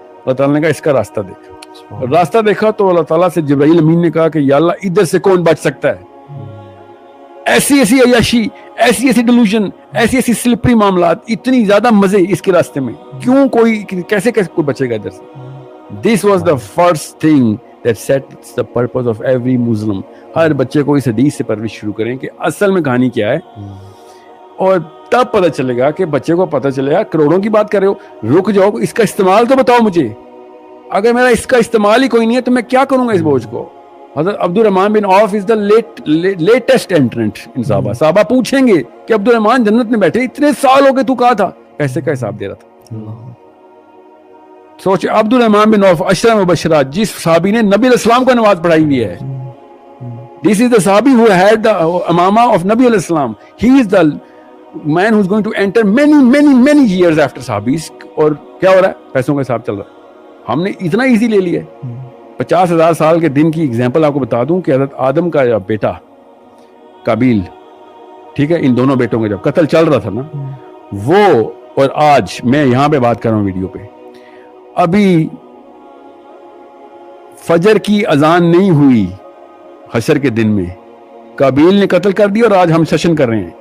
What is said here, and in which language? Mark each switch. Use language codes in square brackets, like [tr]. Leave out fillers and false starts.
[ur] اللہ تعالیٰ نے کہا اس کا راستہ دیکھ. راستہ دیکھا تو اللہ تعالیٰ سے جبرائیل امین نے کہا کہ یا اللہ ادھر سے کون بچ سکتا ہے, ایسی ایسی عیاشی, ایسی ایسی ڈیلوژن, ایسی ایسی سلپری معاملات, اتنی زیادہ مزے اس کے راستے میں, کیوں کوئی کیسے کوئی بچے گا ادھر سے. [en] This was the first thing that sets the purpose of every Muslim. [ur] ہر بچے کو اس حدیث سے پرورش شروع کریں کہ اصل میں کہانی کیا ہے, اور تب پتہ چلے گا کہ بچے کو پتہ چلے گا. کروڑوں کی بات کر رہے ہو, رک جاؤ, اس کا استعمال تو بتاؤ مجھے. اگر میرا اس کا استعمال ہی کوئی نہیں ہے تو میں کیا کروں گا اس بوجھ کو. [en] حضرت عبد الرحمن بن عوف is the latest internet in صحابہ. [ur] صحابہ پوچھیں گے کہ عبد الرحمن جنت میں بیٹھے اتنے سال ہو گئے, تو کہا تھا, پیسے کا حساب دے رہا تھا. سوچے عبد الرحمن بن عوف عشرہ مبشرات, جس صحابی نے نبی علیہ السلام کو نماز پڑھائی ہوئی ہے. [en] This is the Sahabi who had the Amama of Nabi alayhi salam. He is the man who is going to enter many years after Sahabis. [ur] اور کیا ہو رہا ہے, پیسوں کا حساب چل رہا ہے. ہم نے اتنا ایزی لے لیا ہے. 50,000 سال کے دن کی ایگزامپل آپ کو بتا دوں کہ حضرت آدم کا بیٹا قابیل, ٹھیک ہے, ان دونوں بیٹوں کا جب قتل چل رہا تھا نا, وہ اور آج میں یہاں پہ بات کر رہا ہوں ویڈیو پہ, ابھی فجر کی اذان نہیں ہوئی حشر کے دن میں, قابیل نے قتل کر دیا اور آج ہم سیشن کر رہے ہیں.